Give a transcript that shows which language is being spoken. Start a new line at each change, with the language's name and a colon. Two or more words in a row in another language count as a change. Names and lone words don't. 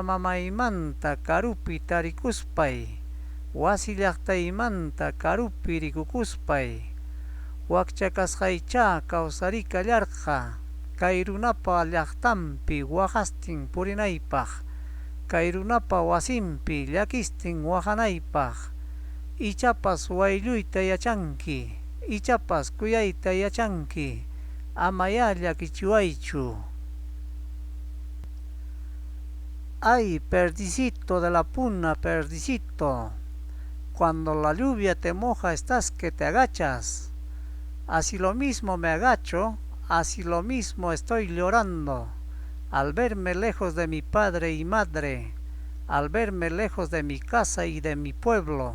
Quechua: mamaymanta karupi tarikuspay, wasi llaqtaymanta karupi rikukuspay, wakchakasqaychá kawsarikallarqa, kay runapa llaqtanpi waqastin purinaypaq, kay runapa wasinpi llakistin waqanaypaq, ichapas waylluyta yachanki, ichapas kuyayta yachanki, amaya llakichiwaychu.
Spanish: Ay, perdicito de la puna, perdicito, cuando la lluvia te moja estás que te agachas. Así lo mismo me agacho, así lo mismo estoy llorando, al verme lejos de mi padre y madre, al verme lejos de mi casa y de mi pueblo.